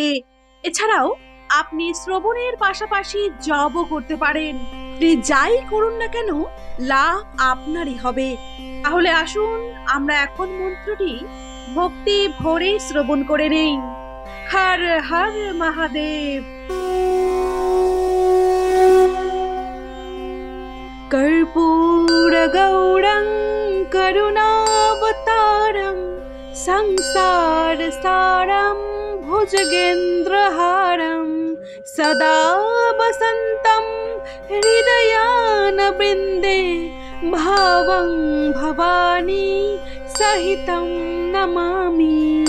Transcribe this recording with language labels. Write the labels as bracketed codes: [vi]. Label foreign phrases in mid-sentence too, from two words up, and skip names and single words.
[bn] এছাড়াও আপনি শ্রবণের পাশাপাশি জপও করতে পারেন। আপনি যাই করুন না কেন, লাভ আপনারই হবে। তাহলে আসুন আমরা এখন মন্ত্রটি ভক্তি ভরে শ্রবণ করে নেই। [sa] হর হর মহাদেব। कर्पूर गौरं करुणावतारं संसार सारं भुजगेन्द्रहारं सदा वसन्तं हृदयानवृन्दे भावं भवानी सहितं नमामि।